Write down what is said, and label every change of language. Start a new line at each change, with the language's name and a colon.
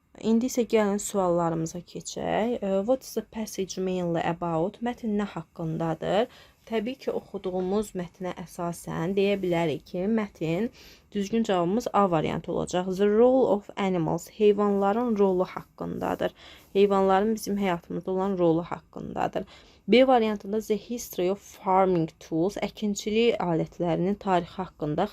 Azerbaijani: İndi isə gəlin suallarımıza keçək.
English: What is the passage mainly about?
Azerbaijani: Mətn nə haqqındadır? Təbii ki, oxuduğumuz mətnə əsasən deyə bilərik ki, mətn düzgün cavabımız A variantı olacaq.
English: The role of animals,
Azerbaijani: heyvanların rolu haqqındadır. Heyvanların bizim həyatımızda olan rolu haqqındadır. B variantında
English: the history of farming tools,
Azerbaijani: əkinçilik alətlərinin tarixi haqqında.